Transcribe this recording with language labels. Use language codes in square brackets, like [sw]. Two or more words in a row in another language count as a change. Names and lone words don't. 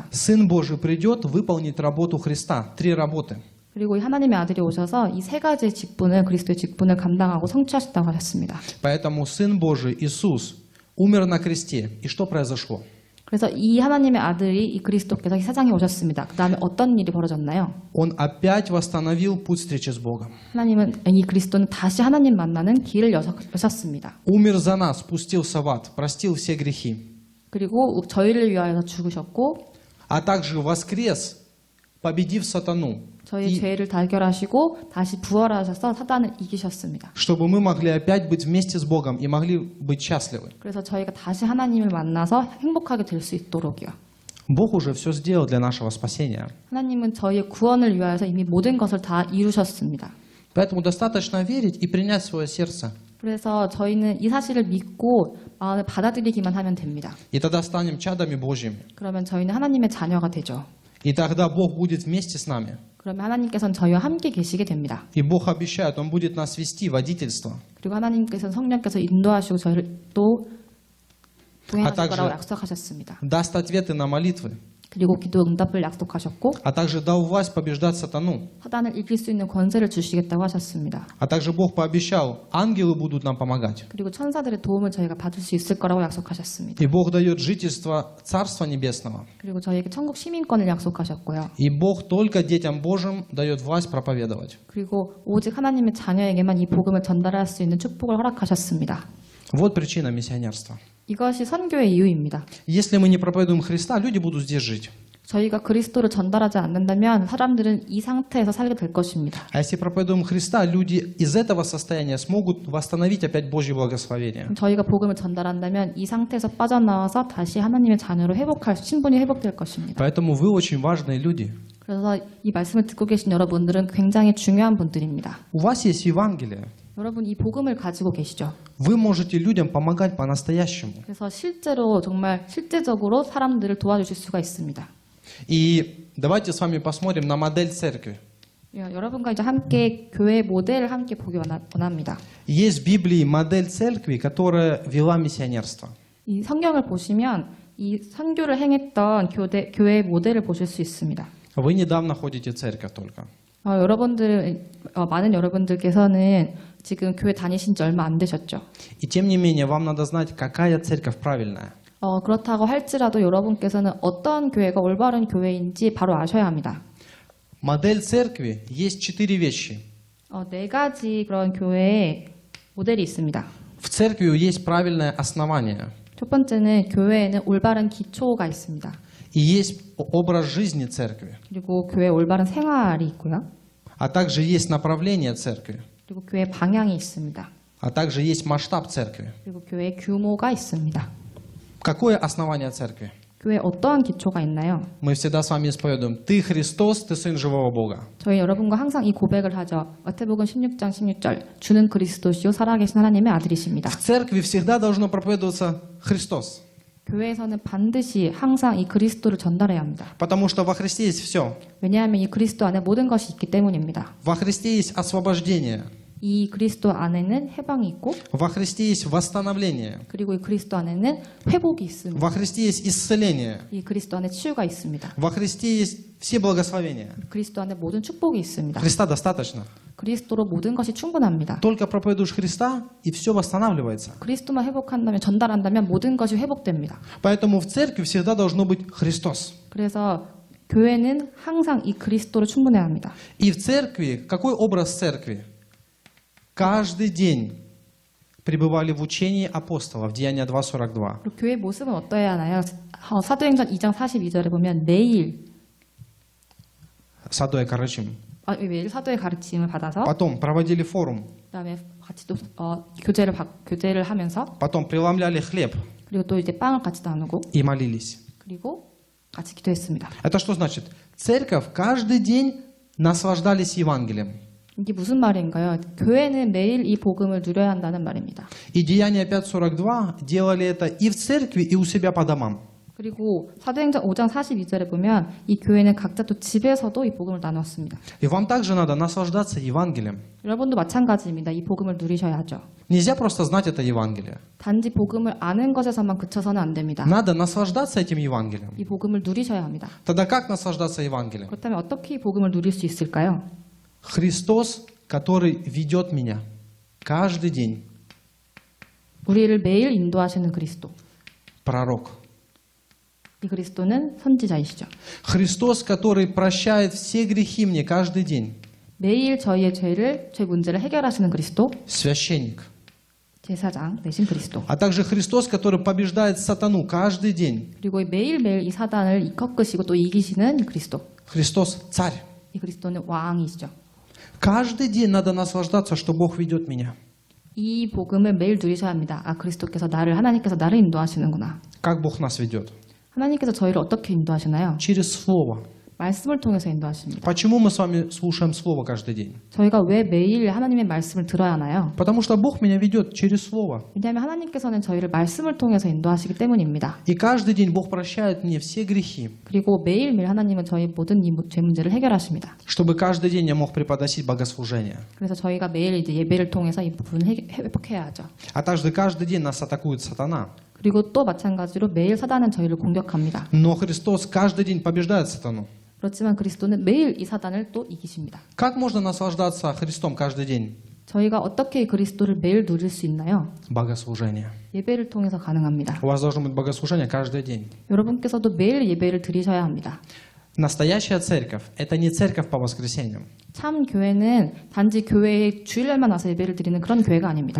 [ru] Сын Божий придет выполнить работу Христа. 3 работы. [ko] 그리고 이 하나님의 아들이 오셔서 이 세 가지의 직분을 그리스도의 직분을 감당하고 성취하셨다고 하셨습니다. [ru] Поэтому Сын Божий Иисус умер на кресте. И что произошло? [ko] 그래서 이 하나님의 아들이 이 그리스도께서 이 세상에 오셨습니다. 그 다음에 어떤 일이 벌어졌나요? [ru] Он опять восстановил путь встречи с Богом. [ko] 이 그리스도는 다시 하나님 만나는 길을 여셨습니다. [ru] Умер за нас, спустился в ад, простил все грехи. [ko] 그리고 저희를 위하여 죽으셨고 [ru] А также воскрес, победив сатану. [ko] 저희 죄를 달결하시고 다시 부활하셔서 사단을 이기셨습니다. [ru] Чтобы мы могли опять быть вместе с Богом и могли быть счастливы. [ko] 그래서 저희가 다시 하나님을 만나서 행복하게 될 수 있도록요. [ru] Бог уже все сделал для нашего спасения. [ko] 하나님은 저희의 구원을 위하여서 이미 모든 것을 다 이루셨습니다. [ru] Поэтому достаточно верить и принять в свое сердце. [ko] 그래서 저희는 이 사실을 믿고 마음을 받아들이기만 하면 됩니다. [ru] И тогда станем чадами Божьими. [ko] 그러면 저희는 하나님의 자녀가 되죠. [ru] И тогда Бог будет вместе с нами. [ko] 그러면 하나님께서는 저희와 함께 계시게 됩니다. [ru] И Бог обещает, Он будет нас вести, водительство. [ko] 그리고 하나님께서는 성령께서 인도하시고 저희를 또 동행하실 거라고 약속하셨습니다. [ru] Даст ответы на молитвы. [ko] 그리고 기도 응답을 약속하셨고 [ru] А также дал власть побеждать сатану. [ko] 사단을 이길 수 있는 권세를 주시겠다고 하셨습니다. [ru] А также Бог пообещал, ангелы будут нам помогать. [ko] 그리고 천사들의 도움을 저희가 받을 수 있을 거라고 약속하셨습니다. [ru] И Бог дает жительство Царства Небесного. [ko] 그리고 저희에게 천국 시민권을 약속하셨고요. [ru] И Бог только детям Божьим дает власть проповедовать. [ko] 그리고 오직 하나님의 자녀에게만 이 복음을 전달할 수 있는 축복을 허락하셨습니다. [ru] Вот причина миссионерства. [ko] 이것이 선교의 이유입니다. [ru] Если мы не проповедуем Христа, люди будут здесь жить. [ko] 저희가 그리스도를 전달하지 않는다면 사람들은 이 상태에서 살게 될 것입니다. [ru] А если проповедуем Христа, люди из этого состояния смогут восстановить опять Божье благословение. [ko] 저희가 복음을 전달한다면 이 상태에서 빠져나와서 다시 하나님의 자녀로 신분이 회복될 것입니다. [ru] Поэтому вы очень важные люди. [ko] 그래서 이 말씀을 듣고 계신 여러분들은 굉장히 중요한 분들입니다. [ru] У вас есть Евангелие. [ko] 여러분 이 복음을 가지고 계시죠. [ru] Вы можете людям помогать по-настоящему. [ko] 그래서 실제적으로 사람들을 도와주실 수가 있습니다. [ru] И давайте с вами посмотрим на модель церкви. [ko] 여러분과 이제 함께 교회 모델을 함께 보기 원합니다. [ru] Есть в Библии модель церкви, которая вела миссионерство. [ko] 이 성경을 보시면 이 선교를 행했던 교회 모델을 보실 수 있습니다. [ru] Вы недавно ходите в церковь только. [ko] 많은 여러분들께서는 지금 교회 다니신 지 얼마 안 되셨죠. [ru] И тем не менее, вам надо знать, какая церковь правильная. [ko] 그렇다고 할지라도 여러분께서는 어떤 교회가 올바른 교회인지 바로 아셔야 합니다. [ru] Модель церкви есть 4 вещи. [ko] 네 가지 그런 교회의 모델이 있습니다. [ru] В церкви есть правильное основание. [ko] 첫 번째는 교회에는 올바른 기초가 있습니다. [ru] И есть образ жизни церкви. [ko] 그리고 교회에 올바른 생활이 있고요. [ru] А также есть направление церкви. [ko] 그리고 교회 방향이 있습니다. [ru] А также есть масштаб церкви. [ko] 그리고 교회 규모가 있습니다. [ru] Какое основание церкви? [ko] 교회에 어떠한 기초가 있나요? [ru] Мы всегда с вами исповедуем. Ты Христос, ты Сын живого Бога. [ko] 저희 여러분과 항상 이 고백을 하죠. 마태복음 16장 16절 주는 그리스도시요 살아계신 하나님의 아들이십니다. [ru] В церкви всегда должно проповедоваться Христос. [ko] 교회에서는 반드시 항상 이 그리스도를 전달해야 합니다. [ru] Потому что во Христе есть все. [ko] 왜냐하면 이 그리스도 안에 모든 것이 있기 때문입니다. [ru] Во Христе есть освобождение. [ko] 이 그리스도 안에는 해방이 있고 [ru] Во Христе есть восстановление. [ko] 그리고 이 그리스도 안에는 회복이 있습니다. [ru] Во Христе есть исцеление. [ko] 이 그리스도 안에 치유가 있습니다. [ru] Во Христе есть все благословения. [ko] 그리스도 안에 모든 축복이 있습니다. [ru] Христа достаточно. [ko] 그리스도로 모든 것이 충분합니다. [ru] Только проповедуешь Христа, и все восстанавливается. [ko] 그리스도만 회복한다면 전달한다면 모든 것이 회복됩니다. [ru] Поэтому в церкви всегда должно быть Христос. [ko] 그래서 교회는 항상 이 그리스도를 충분해야 합니다. [ru] И в церкви, какой образ церкви? Каждый день пребывали в учении апостолов, Деяния 2:42. [ko] 그리고 교회의 모습은 어떠해야 하나요? 사도행전 2장 42절에 보면 매일 사도의 가르침. 매일 사도의 가르침을 받아서 [ru] Потом проводили форум. [ko] 그다음에 같이 또 교제를 하면서 [ru] Потом преломляли хлеб [ko] 그리고 또 이제 빵을 같이 나누고 [ru] и молились. [ko] 그리고 같이 기도했습니다. [ru] Это что значит? Церковь каждый день наслаждались Евангелием. [ko] 이게 무슨 말인가요? 교회는 매일 이 복음을 누려야 한다는 말입니다. [ru] И Деяния 5:42 делали это и в церкви, и у себя по домам. [ko] 그리고 사도행전 5장 42절에 보면 이 교회는 각자 또 집에서도 이 복음을 나눴습니다. [ru] И вам также надо наслаждаться Евангелием. [ko] 여러분도 마찬가지입니다. 이 복음을 누리셔야 하죠. [ru] Нельзя просто знать это Евангелие. [ko] 단지 복음을 아는 것에서만 그쳐서는 안 됩니다. [ru] Надо наслаждаться этим Евангелием. [ko] 이 복음을 누리셔야 합니다. [ru] Тогда как наслаждаться Евангелием? [ko] 그렇다면 어떻게 이 복음을 누릴 수 있을까요? [ru] Христос, который ведет меня каждый день, [ko] 우리를 매일 인도하시는 그리스도. [ru] пророк. [ko] 이 그리스도는 선지자이시죠. [ru] Христос, который прощает все грехи мне каждый день, [ko] 매일 저희의 저희 문제를 해결하시는 그리스도, [ru] священник. [ko] 제사장 되신 그리스도. [ru] А также Христос, который побеждает сатану каждый день. [ko] 그리고 매일매일 이 사단을 꺾으시고 또 이기시는 그리스도. [ru] Христос царь. [ko] 이 그리스도는 왕이시죠. [ru] Каждый день надо наслаждаться, что Бог ведет меня. [ko] 이 복음을 매일 누리셔야 합니다. 아, 하나님께서 나를 인도하시는구나. [ru] Как Бог нас ведет? [ko] 하나님께서 저희를 어떻게 인도하시나요? [ru] Через Слово. [ko] 말씀을 통해서 인도하십니다. [ru] Почему мы с вами слушаем Слово каждый день? [ko] 저희가 왜 매일 하나님의 말씀을 들어야 하나요? [ru] Потому что Бог меня ведет через Слово. [ko] 왜냐하면 하나님께서는 저희를 말씀을 통해서 인도하시기 때문입니다. [ru] И каждый день Бог прощает мне все грехи, [ko] 그리고 매일매일 하나님은 저희 모든 죄 문제를 해결하십니다. [ru] чтобы каждый день я мог преподносить богослужение. [ko] 그래서 저희가 매일 이제 예배를 통해서 이 부분을 회복해야 하죠. [ru] А также каждый день нас атакует сатана. [ko] 그리고 또 마찬가지로 매일 사단은 저희를 공격합니다. [ru] Но Христос каждый день побеждает сатану. [ko] 그렇지만 그리스도는 매일 이 사단을 또 이기십니다. [ru] Как можно наслаждаться Христом каждый день? [ko] 저희가 어떻게 그리스도를 매일 누릴 수 있나요? [ru] Богослужение. [ko] 예배를 통해서 가능합니다. [ru] У вас должно быть богослужение каждый день. [ko] 여러분께서도 매일 예배를 드리셔야 합니다. [ru] Настоящая церковь – это не церковь по воскресеньям. [ko] 참 교회는 단지 교회에 주일날만 와서 예배를 드리는 그런 교회가 아닙니다.